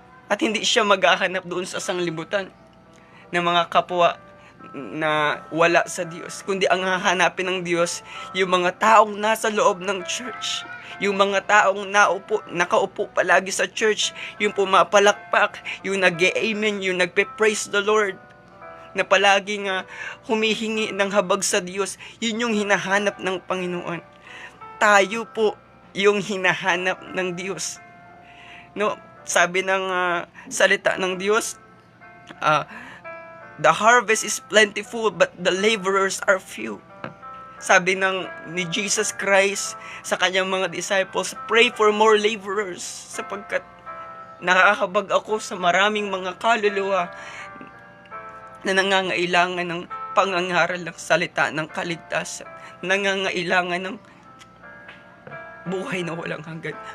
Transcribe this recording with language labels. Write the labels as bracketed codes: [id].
[tl] At hindi siya maghahanap doon sa sanglibutan ng mga kapwa na wala sa Diyos, kundi ang hahanapin ng Diyos yung mga taong nasa loob ng church, yung mga taong nakaupo palagi sa church, yung pumapalakpak, yung nag-amen, yung nagpe-praise the Lord, na palaging humihingi ng habag sa Diyos. Yun yung hinahanap ng Panginoon. Tayo po yung hinahanap ng Diyos. [en] No, [tl] sabi ng salita ng Diyos, [en] the harvest is plentiful, but the laborers are few. [tl] Sabi ni Jesus Christ sa kanyang mga disciples, [en] pray for more laborers, [tl] sapagkat nakakabag ako sa maraming mga kaluluwa na nangangailangan ng pangangaral ng salita ng kaligtasan, nangangailangan ng buhay na walang hanggan.